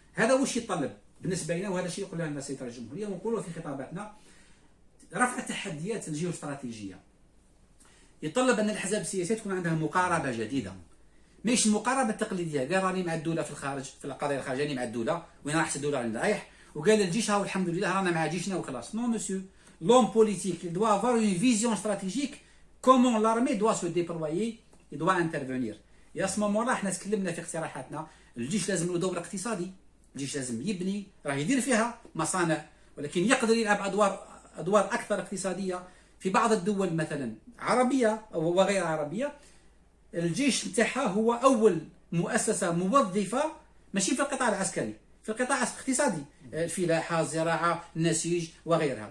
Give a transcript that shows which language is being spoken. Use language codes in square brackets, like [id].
[ar] هذا واش يتطلب بالنسبه لنا، وهذا الشيء يقول لنا السيد رئيس الجمهوريه ونقولوا في خطاباتنا: رفع التحديات الجيوستراتيجيه. يتطلب ان الاحزاب السياسيه تكون عندها مقاربه جديده، ماشي المقاربه التقليديه. قال راني مع الدوله في الخارج، في القضايا الخارجيه راني مع الدوله، وين راح الدوله راني رايح، وقال الجيش هاو الحمد لله رانا مع جيشنا وخلاص. [fr] نو مسيو، l'homme politique il doit avoir une vision stratégique comment l'armée doit se déployer, il doit intervenir. [ar] يا [fr] ce moment là [ar] احنا تكلمنا في اقتراحاتنا: الجيش لازم له دور اقتصادي، الجيش لازم يبني، راه يدير فيها مصانع، ولكن يقدر يلعب ادوار اكثر اقتصاديه. في بعض الدول مثلا عربيه وغير عربيه، الجيش نتاعها هو اول مؤسسه موظفه ماشي في القطاع العسكري، في القطاع الاقتصادي، الفلاحه، الزراعه، النسيج وغيرها.